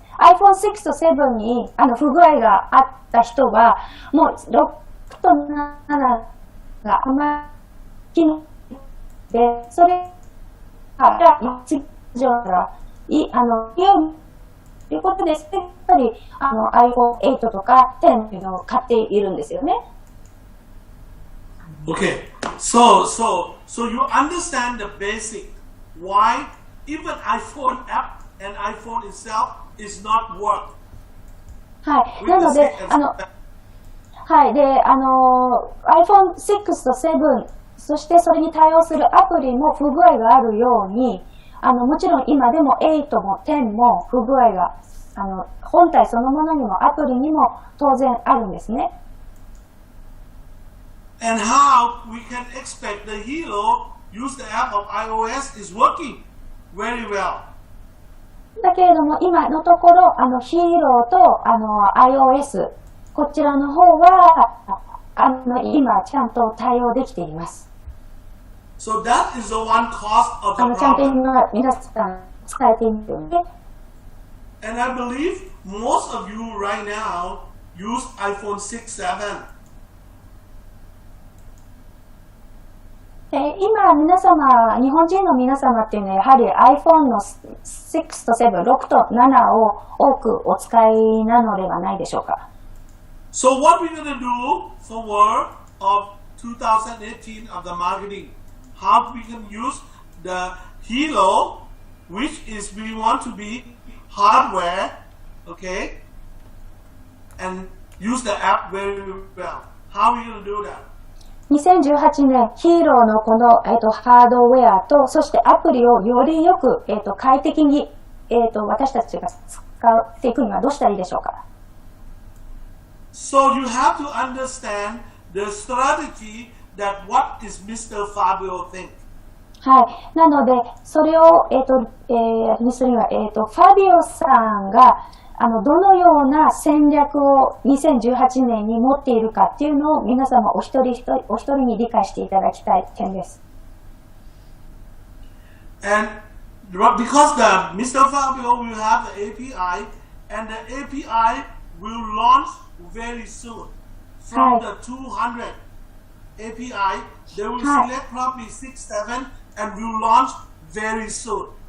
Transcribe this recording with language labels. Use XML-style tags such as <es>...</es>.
<ja>iPhone 6と7に不具合があった人は、もう6と7があまりで、それが次上からということです。やっぱりiPhone 8とか10というのを買っているんですよね。</ja> <en>Okay, so you understand the basic why even iPhone app and iPhone itself is not work.</en> <ja>はい。なのではい。で、iPhone 6と7、そしてそれに対応するアプリも不具合があるように、もちろん今でも8も10も不具合が、本体そのものにもアプリにも当然あるんですね。</ja> <en>And how we can expect the Helo use the app of iOS is working very well.</en> <ja>だけれども今のところヒーローとiOS こちらの方は今ちゃんと対応できています。</ja> <en>So that is the one cause of the</en> <ja>ちゃんと</ja> <en>problem.</en> <ja>今皆さん伝えているので。</ja> <en>And I believe most of you right now use iPhone 6, 7.</en> <ja>今皆様、日本人の皆様っていうのはやはり iPhone の6と7、6と7を多くお使いなのではないでしょうか。</ja> <en>So what we're going to do for work of 2018 of the marketing, how we can use the Helo, which is we want to be hardware, okay, and use the app very well. How are we going to do that? 2018年、ヒーローのこの、ハードウェアと、そしてアプリをよりよく、快適に、私たちが使っていくにはどうしたらいいでしょうか。 So you have to understand the strategy that what is Mr. Fabio think.</en> <ja>はい。なので、それを、にするには、ファビオさんが、どのような戦略を2018年に持っているかっていうのを皆様お一人に理解していただきたい点です。</ja> <en>And because the Mr. Fabio will have the API and the API will launch very soon. From the 200 API, they will select probably 6, 7 and will launch very soon.</en>